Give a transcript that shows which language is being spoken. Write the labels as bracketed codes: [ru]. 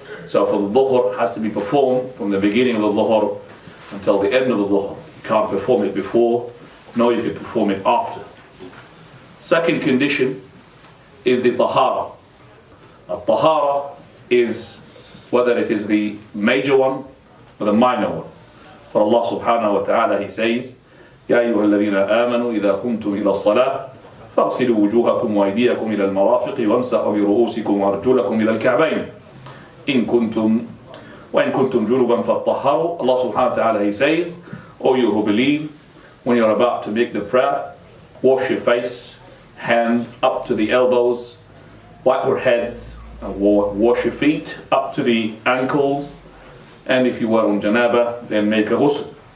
[en] So for the dhuhr, it has to be performed from the beginning of the dhuhr until the end of the dhuhr. You can't perform it before, nor you can perform it after. Second condition is the tahara. A tahara is whether it is the major one or the minor one. For Allah subhanahu wa ta'ala, He says, [ar] يَا أَيُّهَا الَّذِينَ آمَنُوا إِذَا قُمْتُمْ إِلَى الصَّلَاةِ فَاغْسِلُوا وُجُوهَكُمْ وَأَيْدِيَكُمْ إِلَى الْمَرَافِقِ وَامْسَحُوا بِرُؤُوسِكُمْ وَأَرْجُلَكُمْ إِلَى الْكَعْبَيْنِ إِن كُنتُمْ جُنُبًا فَاطَّهَّرُوا. [en] Allah subhanahu wa ta'ala, He says, O you who believe, when you're about to make the prayer, wash your face, hands up to the elbows, wipe your heads, and wash your feet up to the ankles, and if you were on janaba, then make a ghusl.